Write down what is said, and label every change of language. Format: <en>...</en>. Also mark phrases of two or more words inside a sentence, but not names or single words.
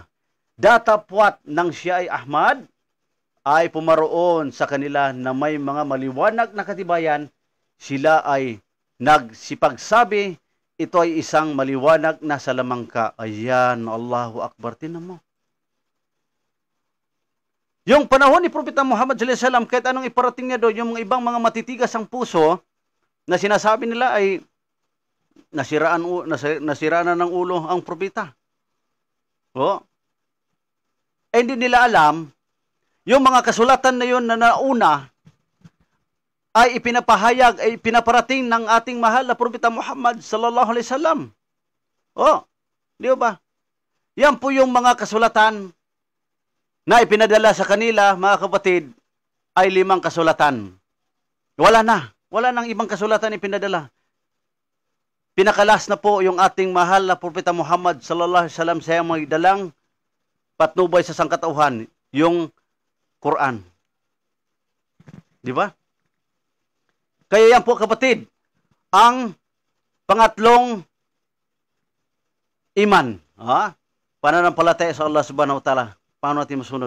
<tl>Datapwat nang siya ay Ahmad, ay pumaroon sa kanila na may mga maliwanag na katibayan, sila ay nagsipagsabi, ito ay isang maliwanag na salamangka. Ayan,</tl> <ar>الله أكبر.</ar> <tl>Tingnan mo. Yung panahon ni Propeta Muhammad</tl> <ar>صلى الله عليه وسلم,</ar> <tl>kahit anong iparating niya doon, yung ibang mga matitigas ang puso, na sinasabi nila ay nasiraan na ng ulo ang propeta. Hindi nila alam, yung mga kasulatan na yun na nauna, ay ipinapahayag, ay pinaparating ng ating mahal na Propeta Muhammad</tl> <ar>صلى الله عليه وسلم.</ar> <tl>Di ba? Yan po yung mga kasulatan na ipinadala sa kanila, mga kapatid, ay 5 kasulatan. Wala nang ibang kasulatan ipinadala. Pinakalas na po yung ating mahal na Propeta Muhammad</tl> <ar>صلى الله عليه وسلم</ar> <tl>sa may dalang patnubay sa sangkatauhan, yung Quran. Di ba? Kaya yan po, kapatid, ang pangatlong iman. Pananampalataya sa Allah</tl> <ar>سبحانه وتعالى.</ar> <tl>Paano natin masunod?</tl>